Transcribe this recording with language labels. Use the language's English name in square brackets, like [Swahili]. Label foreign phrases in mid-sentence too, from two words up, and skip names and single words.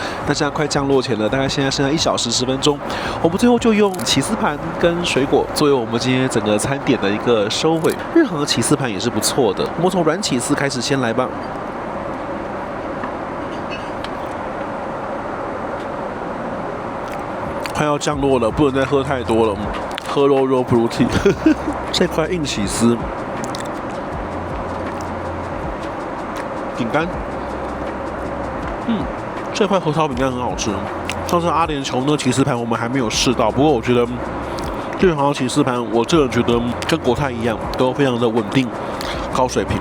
[Chinese] 那現在快降落前了，大概現在剩下1小時10分鐘。我們最後就用起司盤跟水果作為我們今天整個餐點的一個收尾。日航的起司盤也是不錯的，我們從軟起司開始先來吧。快要降落了，不能再喝太多了，喝肉 [English] blue tea。 [Chinese] 這塊硬起司，餅乾，這塊核桃餅乾很好吃。上次阿聯酋那起司盤我們還沒有試到，不過我覺得日航的起司盤，我個人覺得跟國泰一樣，都非常的穩定、高水平。